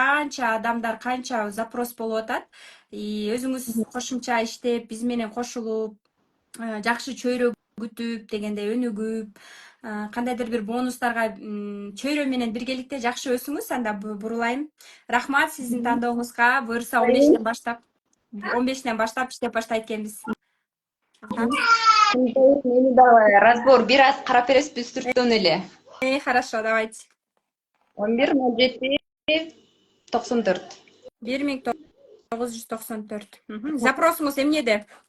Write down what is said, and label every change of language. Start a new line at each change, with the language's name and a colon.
Kyrgyz: Канча адамдар, канча запрос болуп атат. И өзүңүз кошумча иштеп, биз менен кошулуп, жакшы чөйрө күтүп дегенде өнүгүп, кандайдыр бир бонустарга чөйрө менен биргеликте жакшы өсүңүз, анда бурулайм. Рахмат сиздин тандооңузга. Буюрса 15-тен баштап иштеп баштайт экенбиз. Мени дагы разбор бир аз карап бересизби үстүрттөн эле?
Russian: Хорошо, давайте.
Kyrgyz: 11 07 94. 1994. Запросуңуз эмнеде?